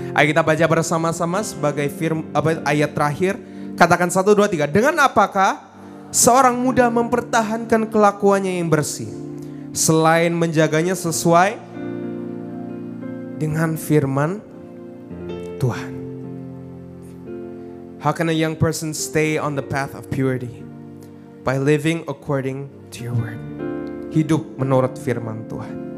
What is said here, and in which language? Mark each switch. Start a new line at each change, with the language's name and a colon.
Indonesian: Ayo kita baca bersama-sama sebagai ayat terakhir. Katakan 1, 2, 3. Dengan apakah seorang muda mempertahankan kelakuannya yang bersih, selain menjaganya sesuai dengan firman Tuhan.
English: How can a young person stay on the path of purity? By living according to your word.
Indonesian: Hidup menurut firman Tuhan.